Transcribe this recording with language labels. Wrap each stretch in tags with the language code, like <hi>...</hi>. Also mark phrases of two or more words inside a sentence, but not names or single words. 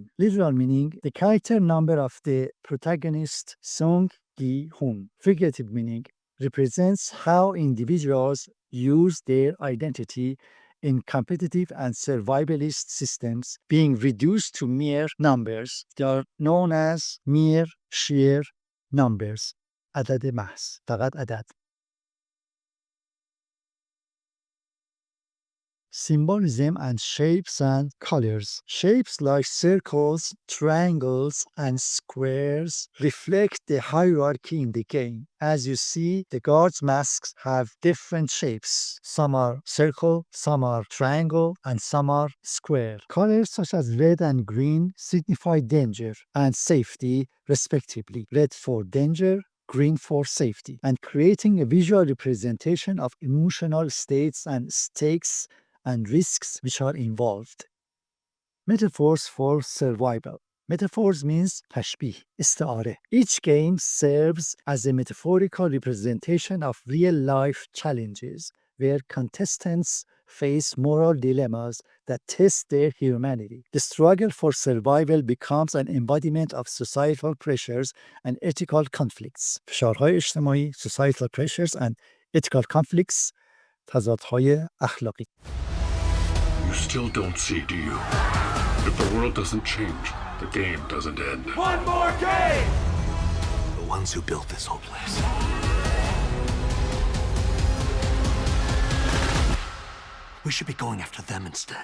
<en>Literal meaning, the character number of the protagonist Song Gi-hun. Figurative meaning, represents how individuals use their identity in competitive and survivalist systems being reduced to mere numbers. They are known as mere sheer numbers.</en> <fa>عدد محض. فقط عدد.</fa> <en>Symbolism and shapes and colors. Shapes like circles, triangles, and squares reflect the hierarchy in the game. As you see, the guards' masks have different shapes. Some are circle, some are triangle, and some are square. Colors such as red and green signify danger and safety, respectively. Red for danger, green for safety, and creating a visual representation of emotional states and stakes and risks which are involved. Metaphors for survival. Metaphors means</en> <fa>تشبیه, استعاره.</fa> <en>Each game serves as a metaphorical representation of real-life challenges where contestants face moral dilemmas that test their humanity. The struggle for survival becomes an embodiment of societal pressures and ethical conflicts.</en> <fa>فشارهای اجتماعی,</fa> <en>societal pressures and ethical conflicts,</en> <fa>تضادهای اخلاقی.</fa> <en>You still don't see, do you? If the world doesn't change, the game doesn't end. One more game! The ones who built this whole place. We should be going after them instead.</en>